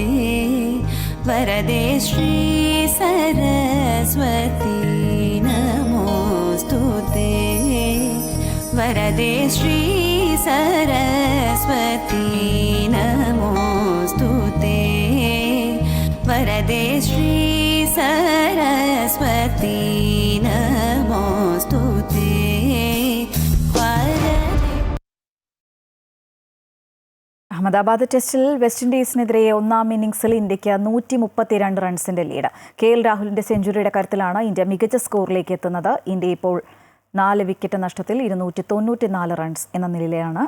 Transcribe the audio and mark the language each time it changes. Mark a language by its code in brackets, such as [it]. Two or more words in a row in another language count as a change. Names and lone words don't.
[sa] वरदे श्री सरस्वती नमोस्तुते वरदे श्री सरस्वती नमोस्तुते वरदे श्री सरस्वती नमोस्तुते [ml] അഹമ്മദാബാദ് ടെസ്റ്റിൽ വെസ്റ്റ് ഇൻഡീസിനെതിരെ ഒന്നാം ഇന്നിംഗ്സിൽ ഇന്ത്യയ്ക്ക് 132 റൺസിന്റെ ലീഡ്. KL രാഹുലിന്റെ സെഞ്ചുറിയുടെ കരുത്തിലാണ് ഇന്ത്യ മികച്ച സ്കോറിലേക്ക് എത്തുന്നത്. ഇന്ത്യ ഇപ്പോൾ 4 വിക്കറ്റ് നഷ്ടത്തിൽ 294 റൺസ് എന്ന നിലയിലാണ്.